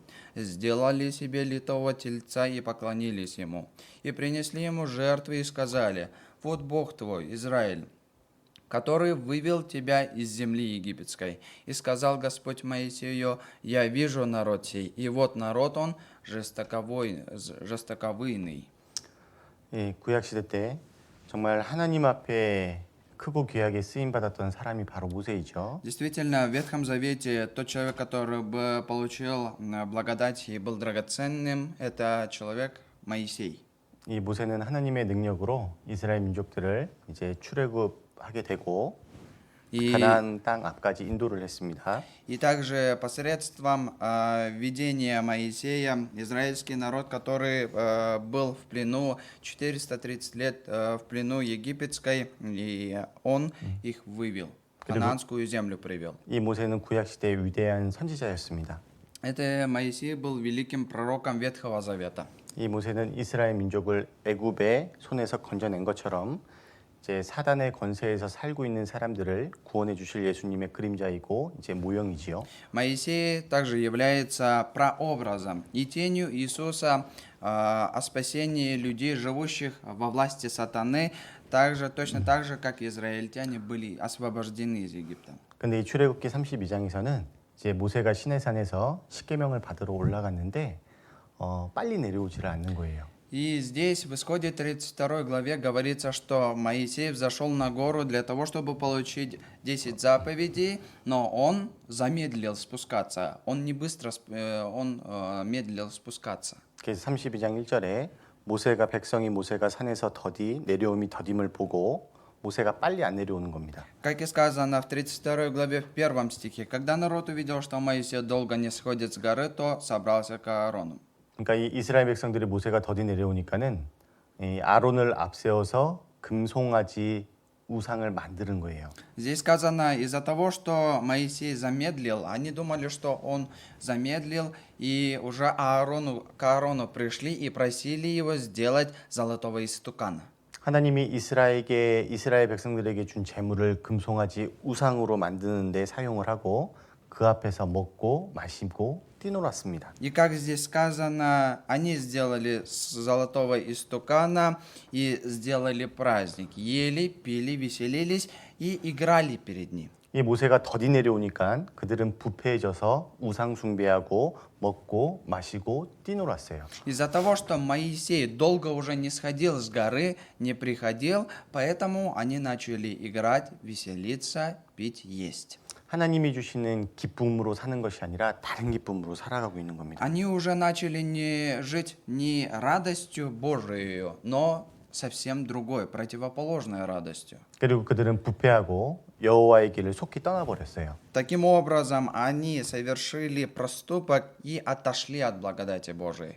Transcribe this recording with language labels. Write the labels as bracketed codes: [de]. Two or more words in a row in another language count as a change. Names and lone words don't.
[ru] Сделали себе литого тельца и поклонились ему. И принесли ему жертвы и сказали: «Вот Бог твой, Израиль, который вывел тебя из земли египетской». И сказал Господь Моисею: «Я вижу народ сей, и вот народ он жестоковыйный». [ko] 이 구약 시대 때 정말 하나님 앞에 크고 귀하게 쓰임 받았던 사람이 바로 모세이죠. [ru] Действительно, в Ветхом Завете тот человек, который бы получил благодать и был драгоценным, это человек Моисей. [ko] 이 모세는 하나님의 능력으로 이스라엘 민족들을 이제 출애굽하게 되고 [ru] И, [ko] 가나안 땅 앞까지 인도를 했습니다. [ru] и также посредством видения Моисея израильский народ, который был в плену 430 лет в плену египетской, и он их вывел, в ханаанскую землю привел. [ko] 이 모세는 구약 시대의 위대한 선지자였습니다. [ru] Это Моисей был великим пророком Ветхого Завета. [ko] 이 모세는 이스라엘 민족을 애굽의 손에서 건져낸 것처럼 이제 사단의 권세에서 살고 있는 사람들을 구원해 주실 예수님의 그림자이고 이제 모형이지요. [ru] Моисей также является прообразом и тенью Иисуса о спасении людей, живущих во власти сатаны, точно так же, как израильтяне были освобождены из Египта. [ko] 근데 이 출애굽기 32장에서는 이제 모세가 시내산에서 십계명을 받으러 올라갔는데 빨리 내려오지를 않는 거예요. [ru] И здесь в Исходе 32 главе говорится, что Моисей взошел на гору для того, чтобы получить 10 заповедей, но он замедлил спускаться. Он не быстро, он медлил спускаться. [ko] 그래서 32장 1절에 모세가 산에서 내려옴이 더딤을 보고 모세가 빨리 안 내려오는 겁니다. [ru] Как и сказано в 32 главе в 1 стихе, когда народ увидел, что Моисей долго не сходит с горы, то собрался к Аарону. [ko] 그러니까 이 이스라엘 백성들이 모세가 더디 내려오니까는 이 아론을 앞세워서 금송아지 우상을 만드는 거예요. [ru] Здесь сказано, из-за того, что Моисей замедлил, они думали, что он замедлил, и уже к Аарону пришли и просили его сделать золотого истукана. [ko] 하나님이 이스라엘 백성들에게 준 재물을 금송아지 우상으로 만드는 데 사용을 하고 그 앞에서 먹고 마시고 뛰놀았습니다. [ru] И как здесь сказано, они сделали с золотого истукана и сделали праздник. Ели, пили, веселились и играли перед ним. [ko] 이 모세가 더디 내려오니까 그들은 부패해져서 우상 숭배하고 먹고 마시고 뛰놀았어요. [ru] Из-за того, что Моисей долго уже не сходил с горы, не приходил, поэтому они начали играть, веселиться, пить, есть. [ko] 하나님이 주시는 기쁨으로 사는 것이 아니라 다른 기쁨으로 살아가고 있는 겁니다. [ru] Они уже начали не жить не радостью Божией, но совсем другой, противоположной радостью. [ko] 그리고 그들은 부패하고 여호와의 길을 속히 떠나버렸어요. [ru] Таким образом, они совершили проступок и отошли от благодати Божией.